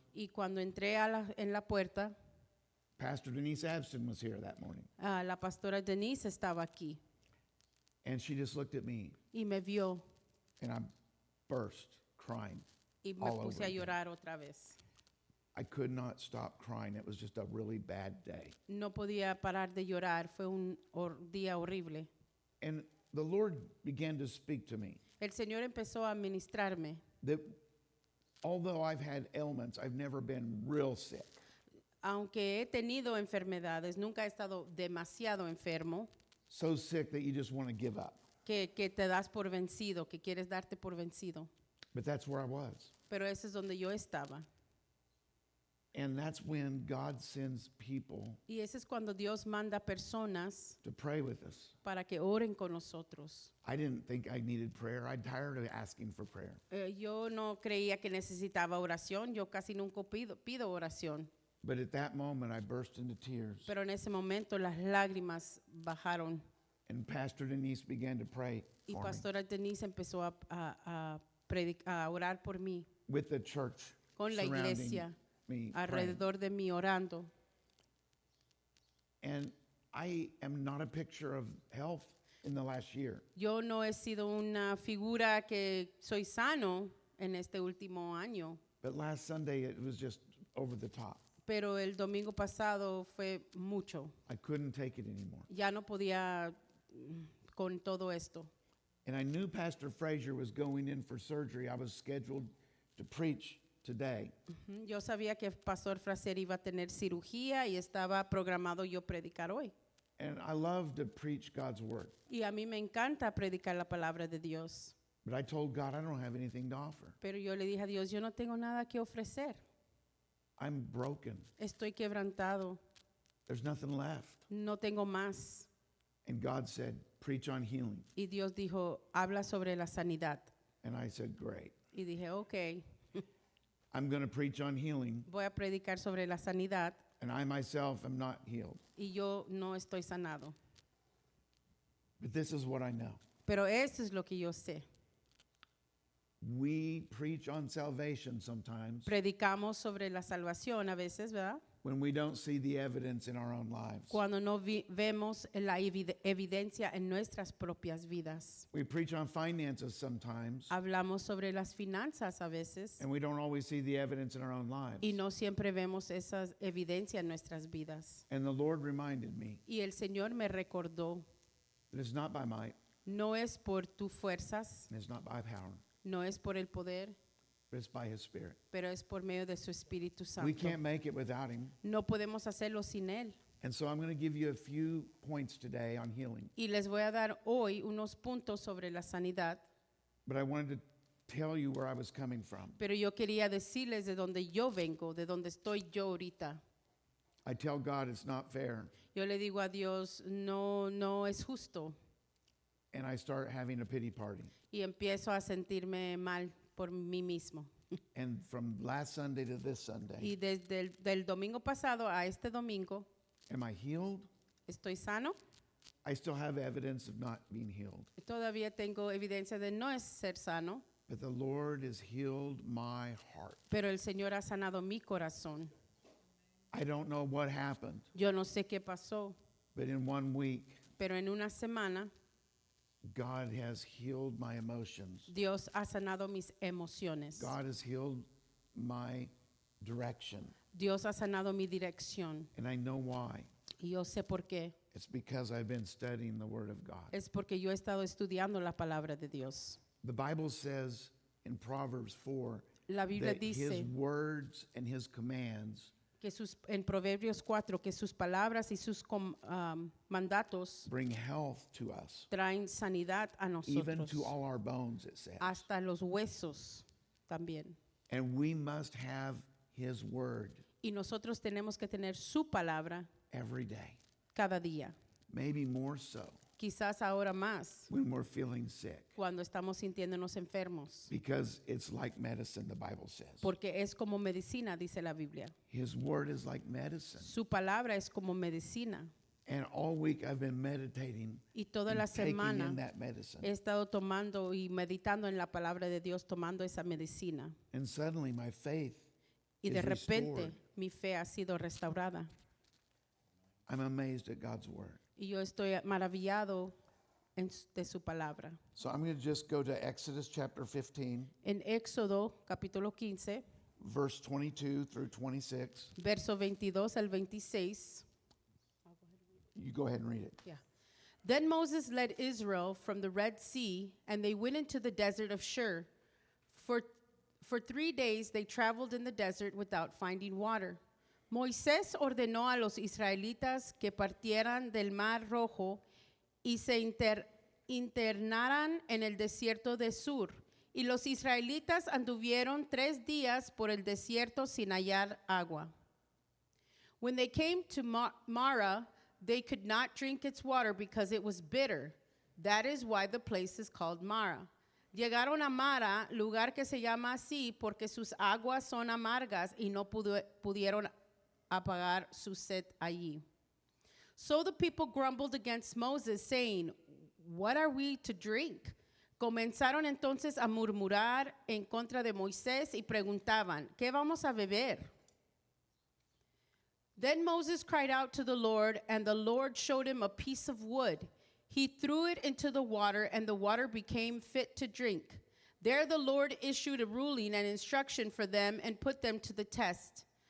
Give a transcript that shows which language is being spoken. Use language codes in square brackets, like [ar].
[es] Y cuando entré en la puerta, [en] Pastor Denise Abston was here that morning. [es] la pastora Denise estaba aquí [en] And she just looked at me [es] y me vio [en] and I burst crying. [es] y me [en] all [es] puse [en] over [es] a [en] again. [es] llorar otra vez. [en] I could not stop crying. It was just a really bad day. [es] No podía parar de llorar, fue un día horrible. [en] And the Lord began to speak to me [es] el Señor empezó a ministrarme. [en] that although I've had ailments, I've never been real sick. [es] Aunque he tenido enfermedades, nunca he estado demasiado enfermo, [en] So sick that you just want to give up. [es] que te das por vencido, que quieres darte por vencido. [en] But that's where I was. [es] Pero ese es donde yo estaba. [en] And that's when God sends people [es] Y ese es cuando Dios manda personas [en] to pray with us. [es] para que oren con nosotros. [en] I didn't think I needed prayer. I'm tired of asking for prayer. [es] Yo no creía que necesitaba oración, yo casi nunca pido oración. [en] But at that moment, I burst into tears. [es] Pero en ese momento las lágrimas bajaron [en] And Pastor Denise began to pray [es] y [en] for me [es] Pastora Denise empezó a orar por mí, [en] with the church [es] con la [en] surrounding [es] iglesia [en] me. Praying. [es] alrededor de mí orando. [en] And I am not a picture of health in the last year. [es] Yo no he sido una figura que soy sano en este último año, [en] But last Sunday, it was just over the top. [es] pero el domingo pasado fue mucho. [en] I couldn't take it anymore. [es] Ya no podía con todo esto. [en] And I knew Pastor Frazier was going in for surgery. I was scheduled to preach today. [es] Yo sabía que Pastor Fraser iba a tener cirugía y estaba programado yo predicar hoy. [en] And I love to preach God's word. [es] Y a mí me encanta predicar la palabra de Dios. [en] But I told God I don't have anything to offer. [es] Pero yo le dije a Dios, yo no tengo nada que ofrecer. [en] I'm broken. [es] Estoy quebrantado. [en] There's nothing left. [es] No tengo más. [en] And God said, preach on healing. [es] Y Dios dijo, habla sobre la sanidad. [en] And I said, great. [es] Y dije, ok, [en] I'm going to preach on healing. [es] voy a predicar sobre la sanidad [en] And I myself am not healed. [es] y yo no estoy sanado. [en] But this is what I know. [es] Pero eso es lo que yo sé. [en] We preach on salvation sometimes [es] Predicamos sobre la salvación a veces, ¿verdad? [en] when we don't see the evidence in our own lives. [es] Cuando no vemos la evidencia en nuestras propias vidas. [en] We preach on finances sometimes [es] Hablamos sobre las finanzas a veces [en] and we don't always see the evidence in our own lives. [es] y no siempre vemos esa evidencia en nuestras vidas. [en] And the Lord reminded me [es] Y el Señor me recordó, [en] that it's not by might, [es] no es por tus fuerzas, [en] and it's not by power, [es] no es por el poder, [en] but it's by His Spirit. [es] pero es por medio de su Espíritu [en] We [es] Santo. [en] can't make it without Him. [es] No podemos hacerlo sin Él. [en] And so I'm going to give you a few points today on healing. [es] Y les voy a dar hoy unos puntos sobre la sanidad, [en] But I wanted to tell you where I was coming from. [es] pero yo quería decirles de dónde yo vengo, de dónde estoy yo ahorita. [en] I tell God it's not fair, [es] Yo le digo a Dios, no es justo. [en] and I start having a pity party. [es] Y empiezo a sentirme mal por mí mismo. [en] And from last Sunday to this Sunday, [es] Y desde del domingo pasado a este domingo, [en] am I healed? [es] ¿estoy sano? [en] I still have evidence of not being healed. [es] Todavía tengo evidencia de no es ser sano, [en] But the Lord has healed my heart. [es] pero el Señor ha sanado mi corazón. [en] I don't know what happened, [es] Yo no sé qué pasó, [en] but in 1 week, [es] pero en una semana [en] God has healed my emotions. [es] Dios ha sanado mis emociones. [en] God has healed my direction. [es] Dios ha sanado mi dirección. [en] And I know why. [es] Y yo sé por qué. [en] It's because I've been studying the Word of God. [es] Es porque yo he estado estudiando la palabra de Dios. [en] The Bible says in Proverbs 4 [es] La Biblia [en] that His [es] dice [en] words and His commands [es] que en Proverbios 4 que sus palabras y sus mandatos [en] bring health to us, [es] traen sanidad a [en] even [es] nosotros, [en] to all our bones, it says. [es] hasta los huesos también. [en] And we must have His Word [es] Y nosotros tenemos que tener su palabra [en] every day, [es] cada día, [en] maybe more so [es] quizás ahora más [en] when we're feeling sick, [es] cuando estamos sintiéndonos enfermos, [en] because it's like medicine, the Bible says. [es] porque es como medicina, dice la Biblia. [en] His Word is like medicine. [es] Su palabra es como medicina. [en] And all week I've been meditating [es] Y toda [en] and [es] la [en] taking [es] semana [en] in that medicine. [es] he estado tomando y meditando en la palabra de Dios, tomando esa medicina. [en] And suddenly my faith [es] Y de [en] is [es] repente [en] restored. [es] mi fe ha sido restaurada. [en] I'm amazed at God's Word. [es] Y yo estoy maravillado de su palabra. [en] So I'm going to just go to Exodus chapter 15, [es] En Éxodo capítulo 15, [en] verse 22 through 26. [es] verso 22 al 26. [en] You go ahead and read it. [es] Ya. [en] Then Moses led Israel from the Red Sea, and they went into the desert of Shur. For 3 days they traveled in the desert without finding water. [es] Moisés ordenó a los israelitas que partieran del Mar Rojo y se internaran en el desierto de Sur. Y los israelitas anduvieron 3 días por el desierto sin hallar agua. [en] When they came to Mara, they could not drink its water because it was bitter. That is why the place is called Mara. [es] Llegaron a Mara, lugar que se llama así porque sus aguas son amargas y no pudieron apagar su sed allí. [en] So the people grumbled against Moses, saying, "What are we to drink?" [es] Comenzaron entonces a murmurar en contra de Moisés y preguntaban, ¿qué vamos a beber? [en] Then Moses cried out to the Lord, and the Lord showed him a piece of wood. He threw it into the water, and the water became fit to drink. There the Lord issued a ruling and instruction for them and put them to the test.